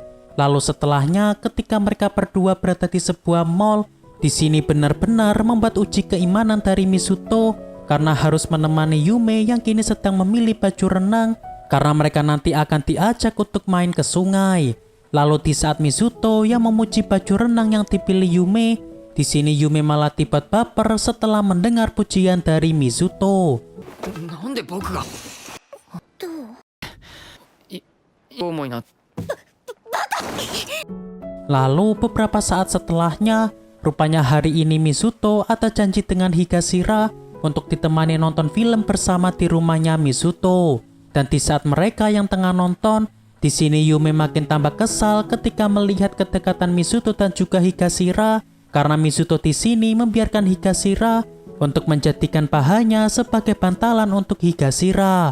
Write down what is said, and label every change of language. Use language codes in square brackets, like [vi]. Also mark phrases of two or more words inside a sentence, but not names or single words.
[id] Lalu setelahnya ketika mereka berdua berada di sebuah mall, di sini benar-benar membuat uji keimanan dari Mizuto karena harus menemani Yume yang kini sedang memilih baju renang karena mereka nanti akan diajak untuk main ke sungai. Lalu di saat Mizuto yang memuji baju renang yang dipilih Yume, di sini Yume malah tiba baper setelah mendengar pujian dari Mizuto. [ja] なんで僕がどう重いな。 [id] Lalu beberapa saat setelahnya, rupanya hari ini Mizuto ada janji dengan Higashira untuk ditemani nonton film bersama di rumahnya Mizuto. Dan di saat mereka yang tengah nonton, di sini Yume makin tambah kesal ketika melihat kedekatan Mizuto dan juga Higashira karena Mizuto di sini membiarkan Higashira untuk menjadikan pahanya sebagai bantalan untuk Higashira.